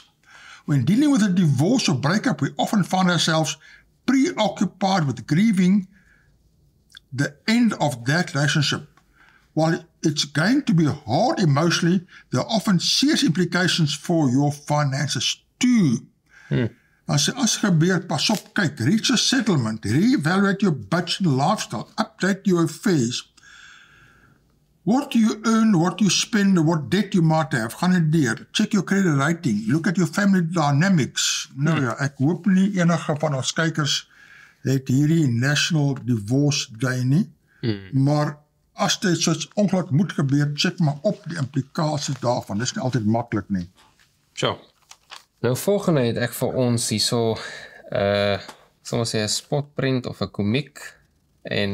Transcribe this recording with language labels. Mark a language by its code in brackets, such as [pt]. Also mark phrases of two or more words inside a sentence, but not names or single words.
[en] When dealing with a divorce or breakup, we often find ourselves preoccupied with grieving the end of that relationship. While it's going to be hard emotionally, there are often serious implications for your finances too. [af] As gebeur, pas op, kyk, [en] reach a settlement, reevaluate your budget and lifestyle, update your affairs. What do you earn, what you spend, what debt you might have, [af] gaan dit deur, [en] check your credit rating, look at your family dynamics. [af] Nou ja, ek hoop nie enige van ons kykers het hierdie National Divorce Day nie, maar as dit soos ongeluk moet gebeur, check maar op die implikaties daarvan, dit is nie altyd maklik nie. [en] Sure. [af] Nou volgende het ek vir ons hierso, sal ons sê 'n spotprint of 'n komiek, en